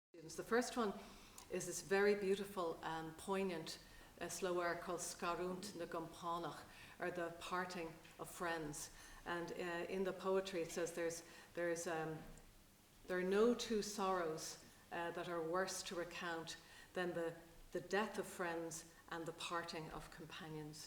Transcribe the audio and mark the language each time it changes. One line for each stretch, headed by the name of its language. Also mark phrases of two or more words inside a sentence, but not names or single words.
English: tunes. The first one is this very beautiful, poignant slow air called Scarúint na gCompánach, or the parting of friends. And in the poetry it says there are no two sorrows that are worse to recount than the death of friends and the parting of companions.